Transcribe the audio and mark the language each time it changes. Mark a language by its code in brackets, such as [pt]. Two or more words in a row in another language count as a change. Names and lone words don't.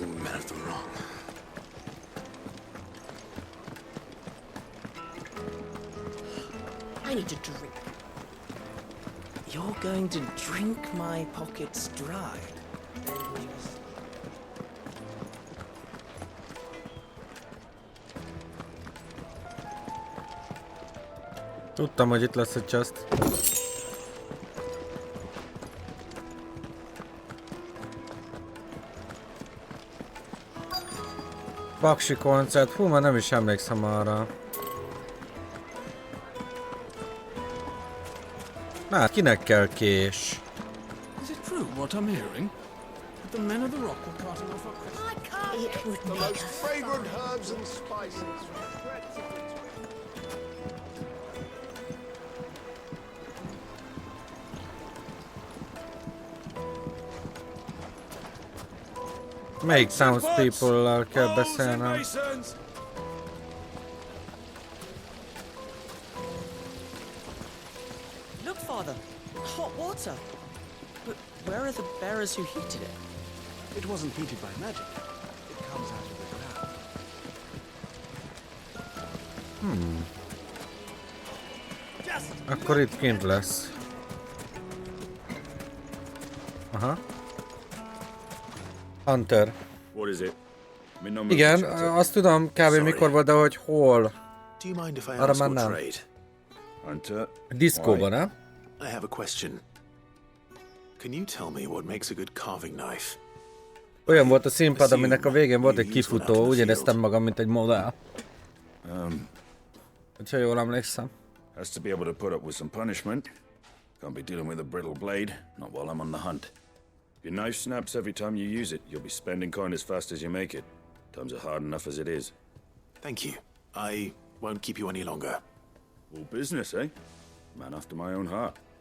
[en] man of the wrong. I need a drink. You're going to drink my pockets dry? [hu] Tudtam, hogy itt lesz egy chest. Paksi koncert, hú, már nem is emlékszem arra. Hát kinek kell kés? [en] Is it true what I'm hearing? That the men of the rock were carting off our Christmas? It would The make most fragrant herbs and spices. [hu] Melyik townspeople-lal kell beszélnem? [en] Look, Father, hot water. But where are the bearers who heated it? It wasn't heated by magic. It comes out of the ground. [hu] Akkor itt kint lesz. [en] Aha. Hunter. What is it? [hu] Igen, azt tudom kb. Mikor volt, de hogy hol. Arra már nem. [en] Hunter. [hu] Diszkóban, nem? [en] I have a question. Can you tell me what makes a good carving knife? [hu] Olyan volt a színpad, aminek a végén volt egy kifutó, úgy éreztem magam, mint egy modell. Hogyha jól emlékszem. [en] Has to be able to put up with some punishment. Can't be dealing with a brittle blade, not while I'm on the hunt. If your knife snaps every time you use it, you'll be spending coin as fast as you make it. Times are hard enough as it is. Thank you. I won't keep you any longer. All business, eh? Man after my own heart.